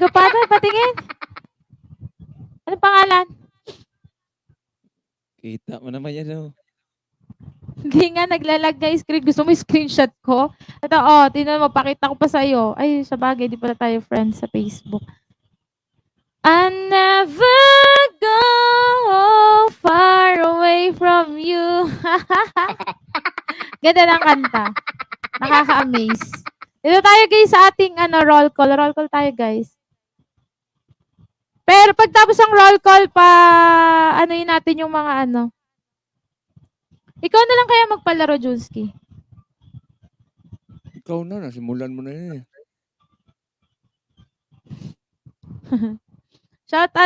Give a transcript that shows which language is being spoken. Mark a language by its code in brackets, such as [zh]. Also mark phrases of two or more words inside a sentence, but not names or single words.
[tl] Paano? Patingin. Ano pangalan? Kita mo naman yan, oh. Hindi nga, naglalag na yung screen. Gusto mo yung screenshot ko? Ito, tingnan mo, pakita ko pa sa'yo. Ay, sa bagay, di pala tayo friends sa Facebook. [en] I never go far away from you. [tl] Ganda ng kanta. Nakaka-amaze. Dito tayo guys sa ating [en] roll call. Roll call [tl] tayo guys. Pero pagtapos ng [en] roll call [tl] yun natin yung mga Ikaw na lang kaya magpalaro, Junski. Ikaw na, nasimulan mo na yun eh. [en] Shout out.